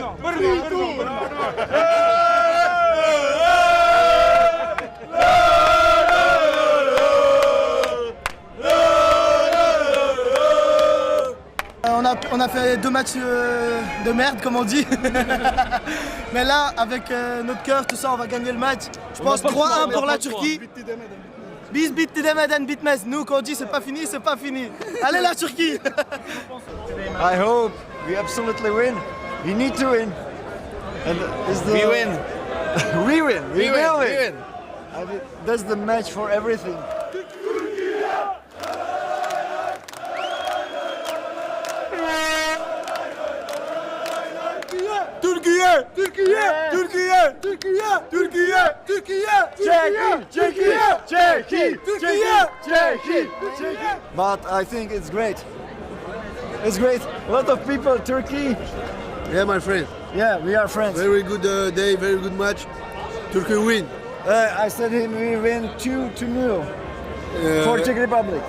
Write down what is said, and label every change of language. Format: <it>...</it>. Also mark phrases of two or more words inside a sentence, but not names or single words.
<fr>On a fait 2 matchs de merde, comme on dit. Mais là, avec notre cœur, tout ça, on va gagner le match. Je pense 3-1 pour la Turquie.</fr> <tr>Biz bitti demeden bitmez.</tr> <fr>Nous, quand on dit c'est pas fini, c'est pas fini. Allez la Turquie.</fr> <en>I hope we absolutely win. We need to win. And We win. we win. We will win. We win. That's the match for everything. Türkiye! Türkiye! Türkiye! Türkiye! Türkiye! Türkiye! Turkey! Türkiye! But I think it's great. It's great. A lot of people, Turkey. Yeah, my friend. Yeah, we are friends. Very good day, very good match. Turkey win. I said him we win 2-0 for Czech Republic.</en>